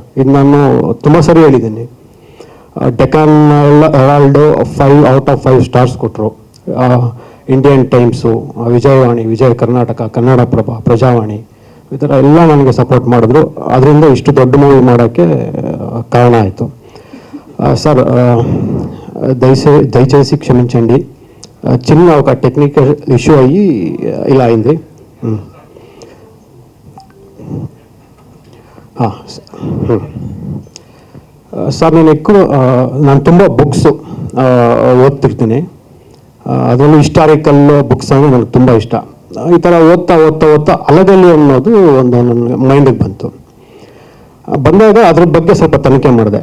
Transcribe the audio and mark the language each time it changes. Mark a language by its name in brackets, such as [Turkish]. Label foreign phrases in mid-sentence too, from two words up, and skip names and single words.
[Kannada] ಇದು ನಾನು ತುಂಬ ಸರಿ ಹೇಳಿದ್ದೀನಿ. ಡೆಕಾನ್ ಹೆರಾಲ್ಡು 5 [English] out of 5 stars [Kannada] ಕೊಟ್ಟರು. ಇಂಡಿಯನ್ ಟೈಮ್ಸು, ವಿಜಯವಾಣಿ, ವಿಜಯ ಕರ್ನಾಟಕ, ಕನ್ನಡಪ್ರಭ, ಪ್ರಜಾವಾಣಿ, ಈ ಥರ ಎಲ್ಲ ನನಗೆ ಸಪೋರ್ಟ್ ಮಾಡಿದ್ರು. ಅದರಿಂದ ಇಷ್ಟು ದೊಡ್ಡ ಮೂವಿ ಮಾಡೋಕ್ಕೆ ಕಾರಣ ಆಯಿತು. [Telugu] సార్ దయచేసి క్షమించండి, చిన్న ఒక [English] technical issue [Telugu] అయ్యి ఇలా అయింది. [Kannada] ಸರ್ ನಾನು ತುಂಬ ಬುಕ್ಸು ಓದ್ತಿರ್ತೀನಿ. ಅದರಲ್ಲೂ [English] historical books [Kannada] ಅಂದರೆ ನನಗೆ ತುಂಬ ಇಷ್ಟ. ಈ ಥರ ಓದ್ತಾ ಅಲಗಲ್ಲಿ ಅನ್ನೋದು ಒಂದು ನನ್ನ ಮೈಂಡಿಗೆ ಬಂದಾಗ ಅದ್ರ ಬಗ್ಗೆ ಸ್ವಲ್ಪ ತನಿಖೆ ಮಾಡಿದೆ.